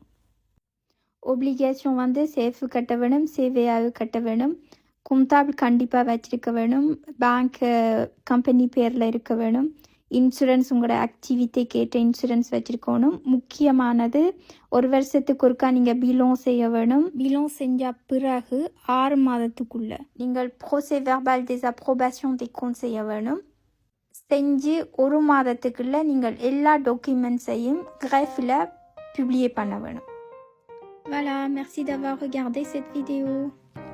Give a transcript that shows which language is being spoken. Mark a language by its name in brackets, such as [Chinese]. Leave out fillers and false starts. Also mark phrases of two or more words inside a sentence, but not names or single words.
[Tamil] ஒப்ளிகேஷன் சேஃபு கட்ட வேணும், சேவையாக கட்ட வேணும், கும்தாபிள் கண்டிப்பாக வச்சிருக்க வேணும், பேங்க் கம்பெனி பேரில் இருக்க வேணும், இன்சூரன்ஸ் உங்களோட ஆக்டிவிட்டி கேட்ட இன்சூரன்ஸ் வச்சுருக்கணும். முக்கியமானது 1 வருஷத்துக்கு ஒருக்கா நீங்கள் பிலோன் செய்ய வேணும். பிலோன் செஞ்ச பிறகு 6 மாதத்துக்குள்ளே நீங்கள் [French] procès verbal des approbations des comptes [Tamil] செய்ய வேணும். செஞ்சு 1 மாதத்துக்குள்ளே நீங்கள் எல்லா டாக்குமெண்ட்ஸையும் கிராஃபில் பப்ளிஷ் பண்ண வேணும். [French] Voilà, merci d'avoir regardé cette vidéo.